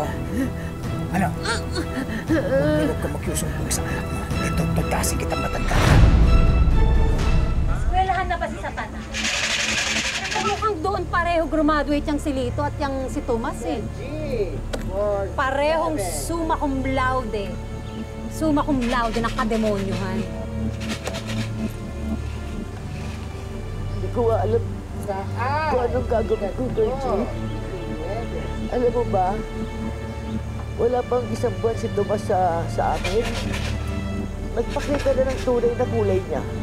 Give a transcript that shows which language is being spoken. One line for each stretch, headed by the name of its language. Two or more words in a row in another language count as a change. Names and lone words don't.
Filipino: Ano? Huwag ka magsusumbong sa anak mo. Ito, pagkasing kitang matanda. Eskwelahan na ba si Satana? Mukhang doon pareho graduate yung si Lito at yung si Tomas eh.
Latin: Parehong summa cum laude. Summa cum laude
Filipino: ng kademonyohan. Hindi ko alam kung anong gagawin ko, Gertie. Alam mo ba, wala pang isang buwan si Tomas sa amin. Nagpakita na ng tunay na kulay niya.